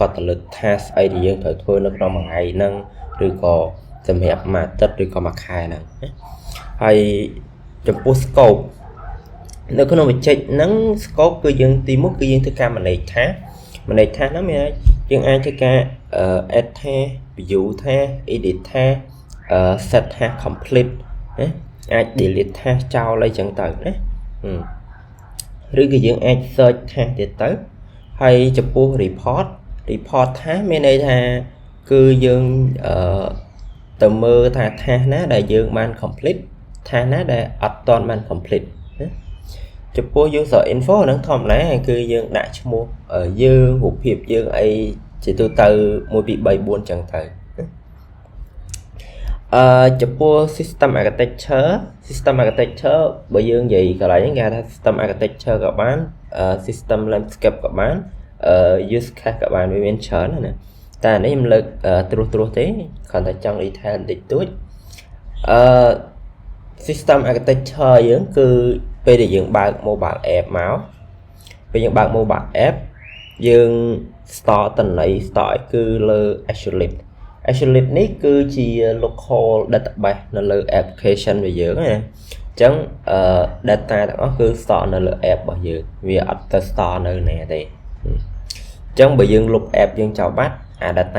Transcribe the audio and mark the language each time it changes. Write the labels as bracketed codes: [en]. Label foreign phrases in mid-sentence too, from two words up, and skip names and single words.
[km] ត់ទៅលើ task អីដែលយើងត្រូវធ្វើនៅក្នុងមួយថ្ងៃហ្នឹងឬក៏សម្រាប់មួយអាទិត្យឬក៏មួយខែហ្នឹងហើយចំពោះ scope នៅក្នុង project ហ្នឹង scope គឺយើងទី1គឺយើងធ្វើការ [en] manage task [km] ហ្នឹង មានយើងអាចធ្វើការ [en] add task view task edit task set task complete [km] ណាអាច [en] delete task [km] ចោលអីចឹ ងទៅណាឬក៏យើងអាច [en] search task [km] ទៀតទៅហើយចំពោះ [en] report task [km] មានន័យថាគឺយើងទៅមើលថា task ណាដែលយើងបាន [en] complete task [km] ណាដែលអត់ទាន់បាន complete ណាចំពោះ [en] user info [km] ហ្នឹងធម្មតាគឺយើងដាក់ឈ្មោះយើងរូបភាពយើងអីជាទូទៅ1 2 3 4ចឹងទៅ ចំពោះ [en] system architecture [km] បើយើងនិយាយកន្លែងហ្នឹងគេហៅថា [en] system architecture [km] ក៏បាន [en] system landscape [km] ក៏បាន [en] use case [km] ក៏បានវាមានច្រើនណាតែនេះខ្ញុំលើកត្រួសទេគ្រាន់តែចង់ detail បន្តិចតួច [en] system architecture [km] យើងគឺពេលដែលយើងបើក [en] mobile app [km] មកពេលយើងបើក [en] mobile app [km] យើង store តន័យ store គឺលើ Isolate នេះគឺជា [en] local database [km] នៅលើ application របស់យើងណាអញ្ចឹង data ទាំងអស់គឺ store នៅលើ app របស់យើងវាអត់ទៅ store នៅណាទេអញ្ចឹងបើយើងលុប app យើងចោលបាត់អា data